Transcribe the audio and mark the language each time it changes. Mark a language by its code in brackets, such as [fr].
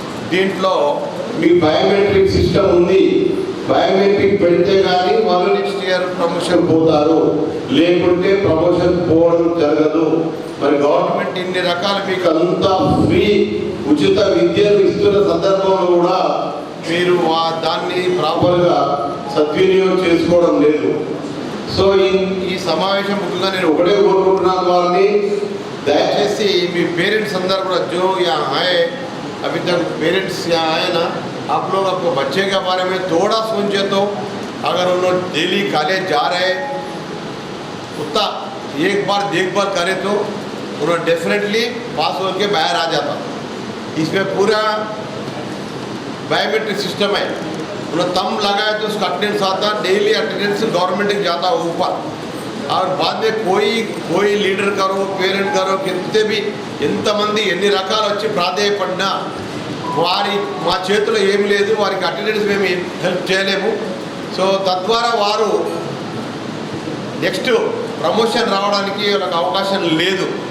[te] దీంట్లో మీ biometric system ఉంది. Biometric పెడితే కానీ వాళ్ళు నెక్స్ట్ ఇయర్ ప్రమోషన్ పోతారు, లేకుంటే ప్రమోషన్ పోవడం జరగదు. మరి గవర్నమెంట్ ఇన్ని రకాలు మీకు అంతా ఫ్రీ ఉచిత విద్యను ఇస్తున్న సందర్భంలో కూడా మీరు దాన్ని ప్రాపర్గా సద్వినియోగం చేసుకోవడం లేదు. సో ఈ సమావేశం ముఖ్యంగా నేను ఒకటే కోరుకుంటున్నాను, వారిని దయచేసి మీ పేరెంట్స్ అందరూ కూడా [hi] जो यहाँ आए अभी तक पेरेंट्स यहाँ आए ना, आप लोग आपको बच्चे के बारे में थोड़ा सोचे तो अगर उन्होंने डेली कॉलेज जा रहे उतना एक बार देखभाल करे तो उन्होंने डेफिनेटली पास होकर बाहर आ जाता. इसमें पूरा बायोमेट्रिक सिस्टम है. उन्होंने थंब लगाया तो उसका अटेंडेंस आता, डेली अटेंडेंस गवर्नमेंट की जाता ऊपर. और बाद में कोई लीडर करो, पेरेंट करो, कितने भी [te] ఎంతమంది ఎన్ని రకాలు వచ్చి ప్రాధేయపడినా మా చేతిలో ఏమి లేదు, వారికి అటెండెన్స్ మేము హెల్ప్ చేయలేము. సో తద్వారా వారు నెక్స్ట్ ప్రమోషన్ రావడానికి వాళ్ళకి అవకాశం లేదు.